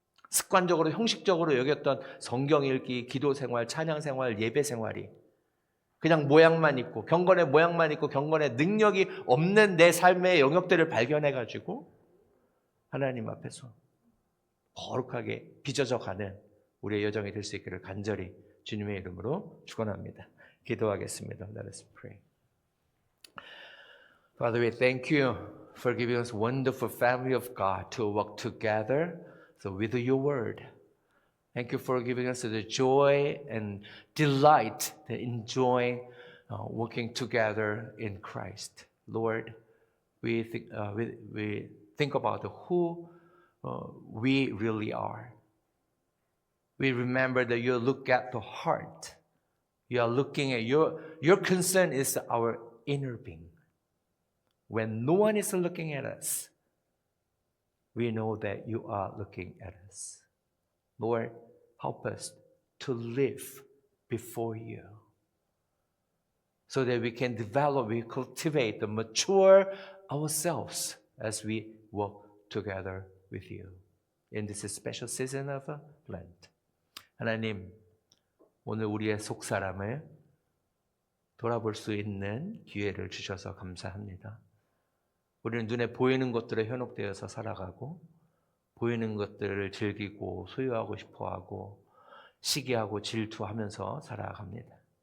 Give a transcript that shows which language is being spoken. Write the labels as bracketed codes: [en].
[ko] 습관적으로 형식적으로 여겼던 성경 읽기, 기도 생활, 찬양 생활, 예배 생활이 그냥 모양만 있고 경건의 모양만 있고 경건의 능력이 없는 내 삶의 영역들을 발견해가지고 하나님 앞에서 거룩하게 빚어져 가는 우리의 여정이 될 수 있기를 간절히 주님의 이름으로 축원합니다. 기도하겠습니다. [en] Let us pray. Father, we thank you for giving us wonderful family of God to work together with your word. Thank you for giving us the joy and delight to enjoy working together in Christ. Lord, we think about who we really are. We remember that you look at the heart. You are looking at your concern is our inner being. When no one is looking at us, we know that you are looking at us. Lord, help us to live before you so that we can develop, we cultivate, and mature ourselves as we work together with you in this special season of Lent. [ko] 하나님, 오늘 우리의 속사람을 돌아볼 수 있는 기회를 주셔서 감사합니다. 우리는 눈에 보이는 것들에 현혹되어서 살아가고 보이는 것들을 즐기고 소유하고 싶어하고 시기하고 질투하면서 살아갑니다.